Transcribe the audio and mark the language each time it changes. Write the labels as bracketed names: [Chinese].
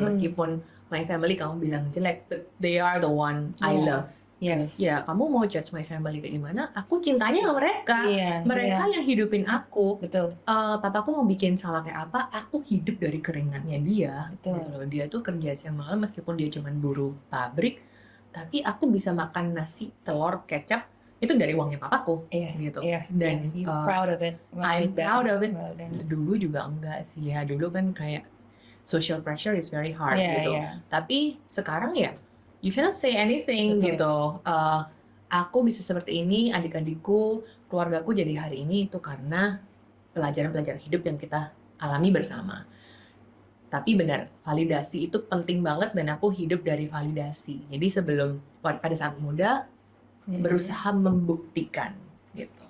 [Indonesian] Meskipun [English] my family [Indonesian] kamu bilang jelek, [English] but they are the one I love. Yes. [Indonesian] Ya, kamu mau judge [English] my family [Indonesian] kayak gimana? Aku cintanya sama mereka. Iya, Mereka yang hidupin aku. betul. Papaku mau bikin salah kayak apa, aku hidup dari keringatnya dia. Betul. Gitu loh. Dia tuh kerja siang malam meskipun dia cuma buruh pabrik, tapi aku bisa makan nasi, telur, kecap itu dari uangnya papaku. Iya, Gitu. iya. Dan [English] You're proud of it. I'm proud of it. Well done. [Indonesian] Dulu juga enggak sih ya. Dulu kan kayak [English] social pressure is very hard [Indonesian] Iya, gitu. iya. Tapi sekarang ya, [English] you cannot say anything. [Indonesian] Betul. Gitu. Aku bisa seperti ini, adik-adikku, keluargaku jadi hari ini itu karena pelajaran-pelajaran hidup yang kita alami bersama. Tapi benar, validasi itu penting banget dan aku hidup dari validasi. Jadi sebelum pada saat muda berusaha membuktikan gitu.